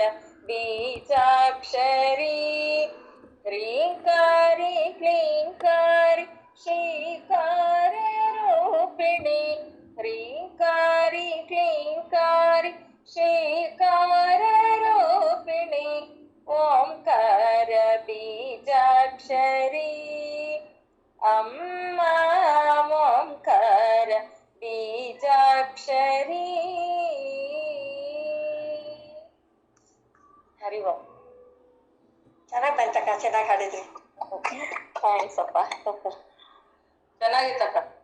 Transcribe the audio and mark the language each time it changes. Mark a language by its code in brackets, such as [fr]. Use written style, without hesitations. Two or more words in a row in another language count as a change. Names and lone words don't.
[sa] బీజాక్షరి హ్రీంకారి క్లీంకారి శ్రీకార రూపిణి హ్రీంకారి క్లీంకారి శ్రీకార రూపిణి ఓంకార బీజాక్షరి [kn] ಅಮ್ಮ ಓಂಕಾರ ಬೀಜಾಕ್ಷರಿ ಹರಿ ಓಂ. ಚೆನ್ನಾಗಿ ಬಂತಕ್ಕ, ಚೆನ್ನಾಗಿ ಹಾಡಿದ್ರಿ. ಥ್ಯಾಂಕ್ಸ್ ಅಪ್ಪ, ಚೆನ್ನಾಗಿತ್ತಕ್ಕ.